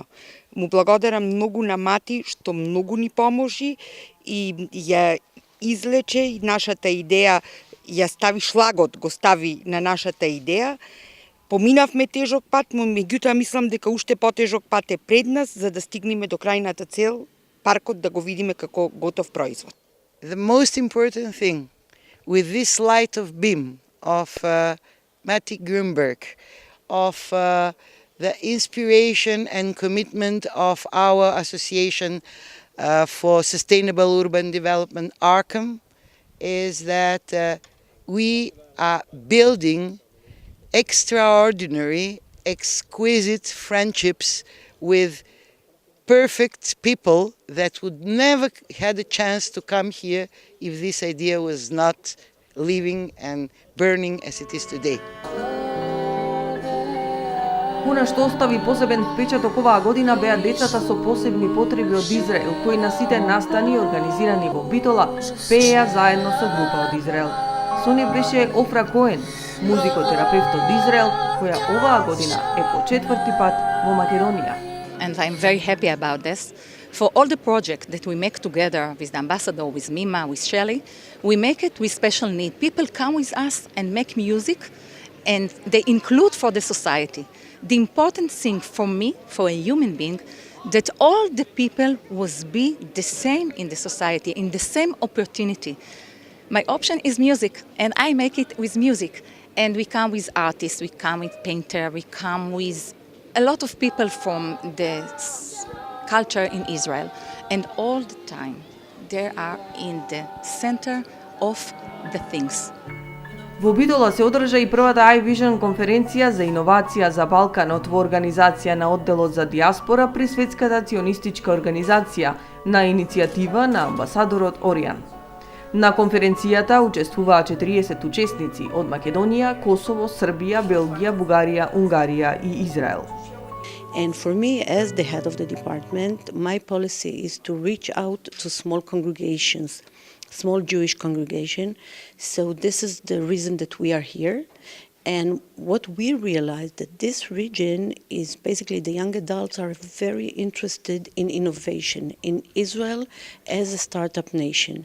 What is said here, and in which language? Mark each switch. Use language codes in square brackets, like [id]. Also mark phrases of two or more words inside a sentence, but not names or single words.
[mk] Му благодарам многу на Мати што многу ни поможи и ја излече и нашата идеја, ја стави шлагот, го стави на нашата идеја. Поминавме тежок пат, но меѓутоа мислам дека уште потежок пат е пред нас за да стигнеме до крајната цел, паркот да го видиме како готов производ. [en] The most important thing with this light of beam of Mati Grunberg, of the inspiration and commitment of our association for sustainable urban development, Arkham, is that we are building extraordinary, exquisite friendships with perfect people that would never had a chance to come here if this idea was not living and burning as it is today. [mk] Она што остави посебен впечаток оваа година беа децата со посебни потреби од Израел, кои на сите настани организирани во Битола пееа заедно со група од Израел. Со нив беше Офра Коен, музикотерапевт од Израел, која оваа година е по 4-ти пат во Македонија. [en] And I'm very happy about this. For all the projects that we make together with the ambassador, with Mima, with Shelley, we make it with special need. People come with us and make music, and they include for the society. The important thing for me, for a human being, that all the people will be the same in the society, in the same opportunity. My option is music, and I make it with music. And we come with artists, we come with painter, we come with a lot of people from the culture in Israel. And all the time, they are in the center of the things. [mk] Во Битола се одржа и првата iVision конференција за иновација за Балканот во организација на одделот за диаспора при Светската ционистичка организација на иницијатива на амбасадорот Оријан. На конференцијата учествуваа 40 учесници од Македонија, Косово, Србија, Белгија, Бугарија, Унгарија и Израел. [en] And for me, as the head of the department, my policy is to reach out to small congregations, small Jewish congregation. So this is the reason that we are here. And what we realized that this region is basically the young adults are very interested in innovation in Israel as a startup nation.